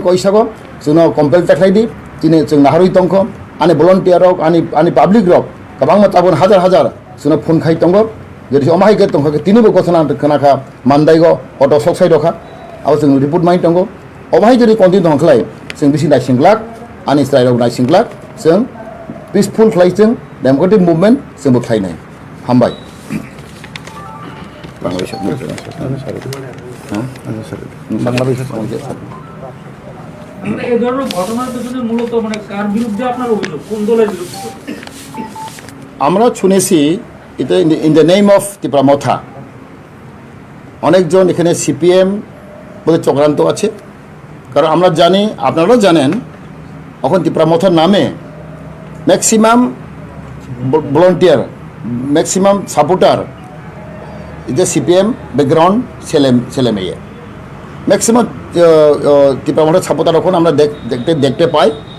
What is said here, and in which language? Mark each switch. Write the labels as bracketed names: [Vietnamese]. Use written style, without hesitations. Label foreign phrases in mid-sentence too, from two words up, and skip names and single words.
[Kok Borok] koisago suno compel taklai di chini chung naharui tongkho ani volunteer rok ani public rok kabang ma tabon hajar suno phone khai tongo jodi omahai ke tongkho ke tinibo gotona khana kha mandai go auto soksai dokha abo chung report mai tongo omahai jodi continue tongkhlai chung bisi nai singlak ani strai rok nai singlak chung peaceful khlai chung [English] democratic movement [Kok Borok] chung bo khlai nai hambai [Bangla] এই ধরনের ঘটনার পেছনে মূলত মানে কার বিরুদ্ধে আপনার অভিযোগ কোন দলের বিরুদ্ধে আমরা শুনেছি এটা [English] in the name of the Pramtha [Bangla] অনেকজন এখানে সিপিএম বলে চক্রান্ত আছে কারণ আমরা জানি আপনারাও জানেন এখন দি প্রামথার নামে [English] maximum volunteer maximum supporter [Bangla] এটা [English] CPM background [Bangla] ছেলে মেয়ে ম্যাক্সিমাম ত্রিপুরা সাপোর্টার এখন আমরা দেখতে পাই